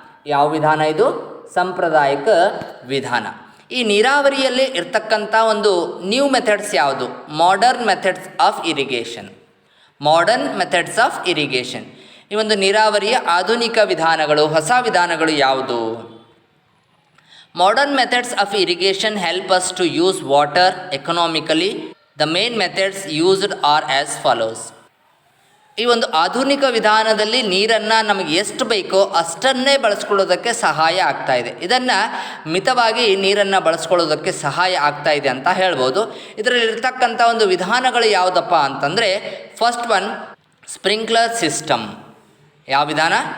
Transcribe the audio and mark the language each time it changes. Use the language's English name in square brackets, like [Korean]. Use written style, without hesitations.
[Kannada] ಯಾವ ವಿಧಾನ ಇದು? ಸಾಂಪ್ರದಾಯಿಕ ವಿಧಾನ. ಈ ನೀರಾವರಿಯಲ್ಲಿ ಇರ್ತಕ್ಕಂಥ ಒಂದು ನ್ಯೂ ಮೆಥಡ್ಸ್ ಯಾವುದು? [English] Modern methods of irrigation. Modern methods of irrigation. [Kannada] ಈ ಒಂದು ನೀರಾವರಿಯ ಆಧುನಿಕ ವಿಧಾನಗಳು, ಹೊಸ ವಿಧಾನಗಳು ಯಾವುದು? [English] Modern methods of irrigation help us to use water economically. The main methods used are as follows. [Kannada] ಈ ಒಂದು ಆಧುನಿಕ ವಿಧಾನದಲ್ಲಿ ನೀರನ್ನು ನಮಗೆ ಎಷ್ಟು ಬೇಕೋ ಅಷ್ಟನ್ನೇ ಬಳಸ್ಕೊಳ್ಳೋದಕ್ಕೆ ಸಹಾಯ ಆಗ್ತಾ ಇದೆ. ಇದನ್ನು ಮಿತವಾಗಿ ನೀರನ್ನು ಬಳಸ್ಕೊಳ್ಳೋದಕ್ಕೆ ಸಹಾಯ ಆಗ್ತಾ ಇದೆ ಅಂತ ಹೇಳ್ಬೋದು. ಇದರಲ್ಲಿರ್ತಕ್ಕಂಥ ಒಂದು ವಿಧಾನಗಳು ಯಾವುದಪ್ಪ ಅಂತಂದರೆ, [English] First one sprinkler system. [Kannada] ಯಾವ ವಿಧಾನ?